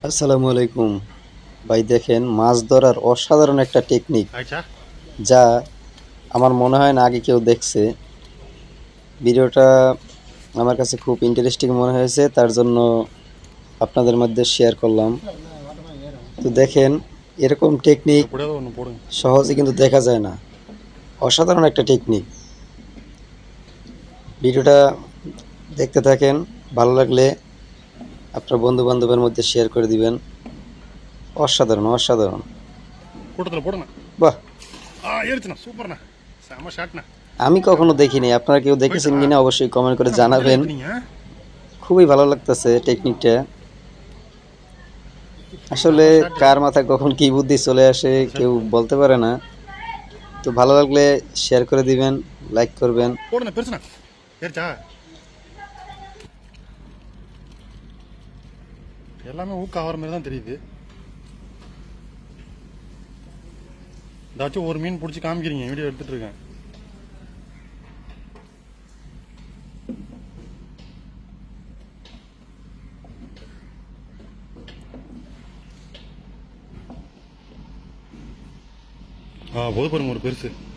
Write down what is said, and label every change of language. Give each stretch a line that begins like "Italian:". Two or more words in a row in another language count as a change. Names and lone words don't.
Arabic: السلام عليكم
Bangla: ভাই, দেখেন মাছ ধরার অসাধারণ একটা টেকনিক আচ্ছা। যা আমার মনে হয় না আগে কেউ দেখছে। ভিডিওটা আমার কাছে খুব ইন্টারেস্টিং মনে হয়েছে, তার জন্য আপনাদের মধ্যে শেয়ার করলাম। তো দেখেন, এরকম টেকনিক
Tamil: எப்படியாவது ஒன்று போடுங்க.
Bangla: সহজে কিন্তু দেখা যায় না। অসাধারণ একটা টেকনিক। ভিডিওটা দেখতে থাকেন, ভালো লাগলে আপনার বন্ধু বান্ধবের মধ্যে শেয়ার করে দিবেন। অসাধারণ অসাধারণ।
Tamil: கூட்டத்தில் போடுங்க.
Bangla: বাহ,
Tamil: ஏறிச்சுண்ணா, சூப்பர்ண்ணா, செம்ம ஷாட்ண்ணா.
Bangla: আমি কখনো দেখিনি, আপনারা কেউ
Tamil: போயிட்டா
Bangla: দেখেছেন কিনা অবশ্যই কমেন্ট করে
Tamil: என்ன மண்டல
Bangla: জানাবেন।
Tamil: ஏற்றுனீங்க?
Bangla: খুবই ভালো লাগতেছে টেকনিকটা। আসলে
Tamil: செம்ம ஷாட்டு.
Bangla: কার মাথায় কখন কি বুদ্ধি চলে আসে
Tamil: அந்த ஷாட்
Bangla: কেউ
Tamil: போடுங்க.
Bangla: বলতে পারে না। তো ভালো লাগলে শেয়ার করে দিবেন, লাইক করবেন।
Tamil: போடுண்ணா, பெருசுண்ணா. ஏறிச்சா? எல்லாமே ஊக்க ஆகிற மாதிரி தான் தெரியுது. ஏதாச்சும் ஒரு மீன் பிடிச்சி காமிக்கிறீங்க, வீடியோ எடுத்துட்டு இருக்கேன். போது பாருங்க ஒரு பெருசு.